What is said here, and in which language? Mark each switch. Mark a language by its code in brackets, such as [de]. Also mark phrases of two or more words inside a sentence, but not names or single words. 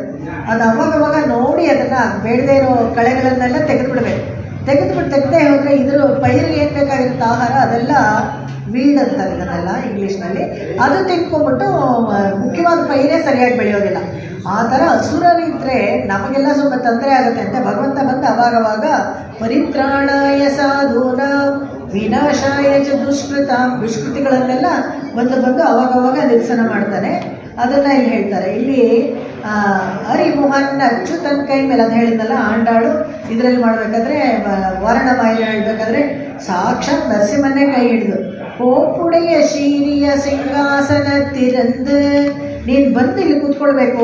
[kn] ಅದು ಅವಾಗವಾಗ ನೋಡಿ ಅದನ್ನು ಬೇಡದೇ ಇರೋ ಕಳೆಗಳನ್ನೆಲ್ಲ ತೆಗೆದುಬಿಡ್ಬೇಕು. ತೆಗೆದೇ ಹೋದರೆ ಇದ್ರ ಪೈರಿಗೆ ಏನು ಬೇಕಾಗಿರುತ್ತೆ ಆಹಾರ ಅದೆಲ್ಲ ವೀಡ್ ಅಂತಾರೆ ಇದನ್ನೆಲ್ಲ ಇಂಗ್ಲೀಷ್ನಲ್ಲಿ. ಅದು ತಿನ್ಕೊಂಡ್ಬಿಟ್ಟು ಮುಖ್ಯವಾದ ಪೈರೇ ಸರಿಯಾಗಿ ಬೆಳೆಯೋದಿಲ್ಲ. ಆ ಥರ ಹಸುರರಿದ್ದರೆ ನಮಗೆಲ್ಲ ಸ್ವಲ್ಪ ತೊಂದರೆ ಆಗುತ್ತೆ ಅಂತ ಭಗವಂತ ಬಂದು ಅವಾಗವಾಗ [sa] ಪರಿತ್ರಾಣಾಯ ಸಾಧೂನ ವಿನಾಶಾಯ ಚ [kn] ದುಷ್ಕೃತಿಗಳನ್ನೆಲ್ಲ ಬಂದು ಅವಾಗವಾಗ ನಿರಸನ ಮಾಡ್ತಾನೆ. ಅದನ್ನು ಇಲ್ಲಿ ಹೇಳ್ತಾರೆ. ಇಲ್ಲಿ ಹರಿಮೋಹನ್ ಅಚ್ಯುತನ ಕೈ ಮೇಲೆ ಅದು ಹೇಳಿದ್ನಲ್ಲ ಆಂಡಾಳು ಇದರಲ್ಲಿ ಮಾಡಬೇಕಾದ್ರೆ ವರ್ಣಮಾಯ ಹೇಳಬೇಕಾದ್ರೆ ಸಾಕ್ಷಾತ್ ನರಸಿಂಹನ್ನೇ ಕೈ ಹಿಡಿದು [ta] கோப்புடைய சீரிய சிங்காசன திறந்து [kn] ನೀನು ಬಂದು ಇಲ್ಲಿ ಕೂತ್ಕೊಳ್ಬೇಕು.